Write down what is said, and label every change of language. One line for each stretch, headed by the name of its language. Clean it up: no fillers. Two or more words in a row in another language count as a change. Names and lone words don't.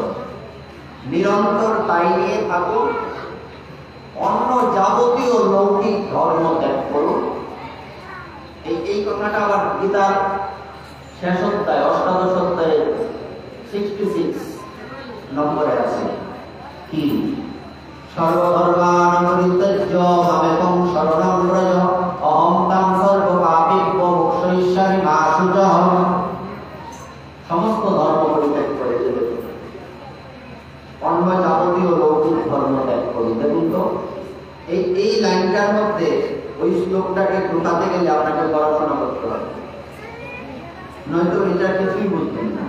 Bangla: নিরন্তর তাই নিয়ে থাকুন। অন্য যাবতীয় লৌকিক ধর্ম ত্যাগ করুন। এই কথাটা আবার গীতার শেষ অধ্যায় অষ্টাদশ অধ্যায়ে 66 নম্বরে আছে। কি?
Sanskrit: সর্বধর্মান পরিত্যজ্য মামেকং শরণং ব্রজ অহং তাং সর্বপাপেভ্যো মোক্ষয়িষ্যামি মা শুচঃ।
Bangla: সমস্ত ধর্ম পরিত্যাগ করে দেবে, অন্য যাবতীয় লৌকিক ধর্ম ত্যাগ করুন। দেখুন তো এই লাইনটার মধ্যে ওই শ্লোকটাকে ঢোকাতে গেলে আপনাকে পড়াশোনা করতে হবে, নয়তো এটা কিছুই বুঝবেন না।